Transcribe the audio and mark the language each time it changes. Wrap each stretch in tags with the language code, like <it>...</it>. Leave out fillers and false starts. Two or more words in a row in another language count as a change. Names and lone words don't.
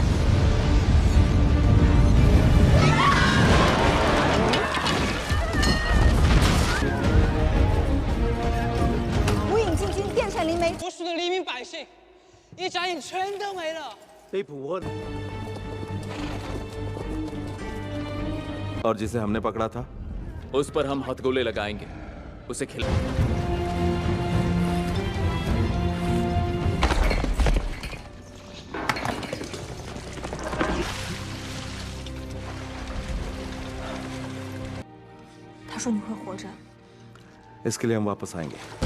<zh>无影进军，电闪灵媒。无数的黎民百姓，一眨眼全都没了。被捕获。</zh> <hi>और जिसे हमने पकड़ा था उस पर हम हथगोले लगाएंगे, उसे खिला। इसके लिए हम वापस आएंगे।</hi>